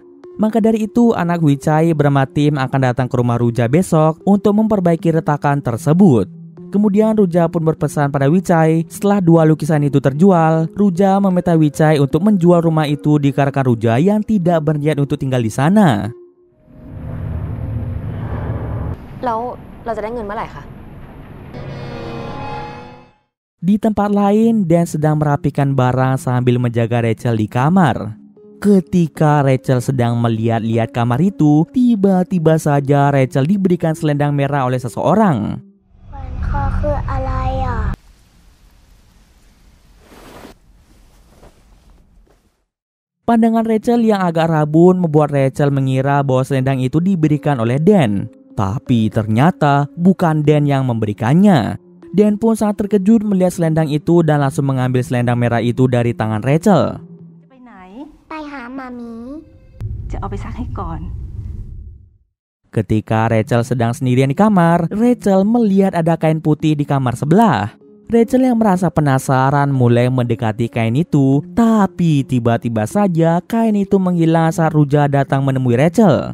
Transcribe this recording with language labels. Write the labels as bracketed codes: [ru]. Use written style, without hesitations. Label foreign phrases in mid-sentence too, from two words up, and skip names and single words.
[id] Maka dari itu, anak Wichai bernama Tim akan datang ke rumah Ruja besok untuk memperbaiki retakan tersebut. Kemudian Ruja pun berpesan pada Wichai, setelah dua lukisan itu terjual, Ruja meminta Wichai untuk menjual rumah itu dikarenakan Ruja yang tidak berniat untuk tinggal di sana. [th] แล้วเราจะได้เงินเมื่อไหร่คะ [id] Di tempat lain, Dan sedang merapikan barang sambil menjaga Rachel di kamar. Ketika Rachel sedang melihat-lihat kamar itu, tiba-tiba saja Rachel diberikan selendang merah oleh seseorang. [th] วันคอคืออะไรอ่ะ [id] Pandangan Rachel yang agak rabun membuat Rachel mengira bahwa selendang itu diberikan oleh Dan. Tapi ternyata bukan Dan yang memberikannya. Dan pun sangat terkejut melihat selendang itu dan langsung mengambil selendang merah itu dari tangan Rachel. [th] ไปหามามี จะเอาไปซักให้ก่อน [id] Ketika Rachel sedang sendirian di kamar, Rachel melihat ada kain putih di kamar sebelah. Rachel yang merasa penasaran mulai mendekati kain itu, tapi tiba-tiba saja kain itu menghilang saat Ruja datang menemui Rachel.